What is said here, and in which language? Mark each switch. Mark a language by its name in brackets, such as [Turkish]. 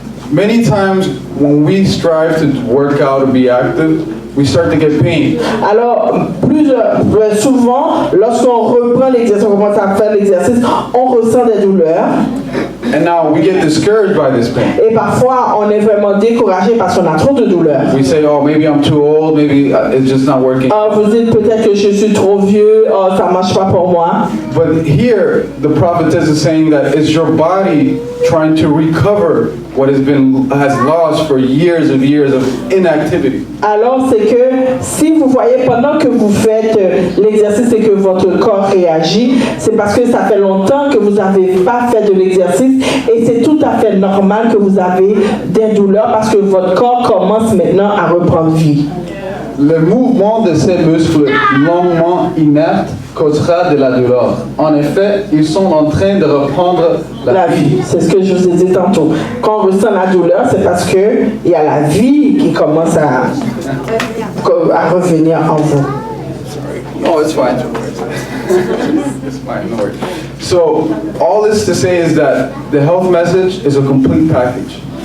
[English] Many times when we strive to work out and be active, we start to get pain. [French] Alors, souvent, lorsqu'on reprend l'exercice, on commence à faire l'exercice, on ressent des douleurs. [English] And now we get discouraged by this pain. [French] Et parfois, on est vraiment découragé parce qu'on a trop de douleurs. [English] We say, oh, maybe I'm too old, maybe it's just not working. [French] Vous dites peut-être que je suis trop vieux, ça ne marche pas pour moi. [English] But here, the prophetess is saying that it's your body trying to recover what has lost for years of inactivity. [French] Alors, c'est que si vous voyez pendant que vous faites l'exercice et que votre corps réagit, c'est parce que ça fait longtemps que vous n'avez pas fait de l'exercice et c'est tout à fait normal que vous avez des douleurs parce que votre corps commence maintenant à reprendre vie. Le mouvement de ces muscles longuement inertes causera de la douleur. En effet, ils sont en train de reprendre la vie. C'est ce que je vous ai dit tantôt. Quand on ressent la douleur, c'est parce qu'il y a la vie qui commence à revenir en vous. [English] Oh, it's fine. It's fine, no worries. So, all this to say is that the health message is a complete package.